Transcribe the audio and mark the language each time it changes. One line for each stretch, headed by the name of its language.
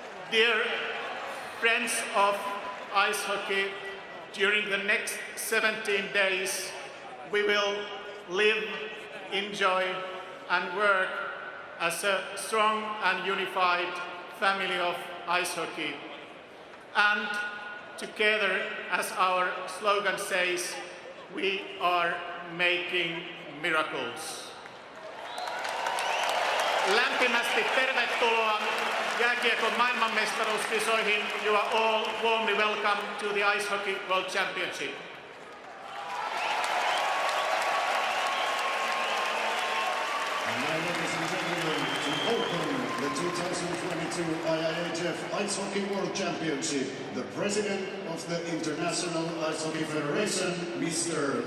English: Dear friends of ice hockey, during the next 17 days, we will live, enjoy, and work as a strong and unified family of ice hockey. And together, as our slogan says, we are making miracles.
Finnish: Lämpimästi tervetuloa jääkiekon maailmanmestaruuskisoihin.
English: You are all warmly welcome to the Ice Hockey World Championship. And now, ladies and gentlemen, to open the 2022 IIHF Ice Hockey World Championship, the President of the International Ice Hockey Federation, Mr.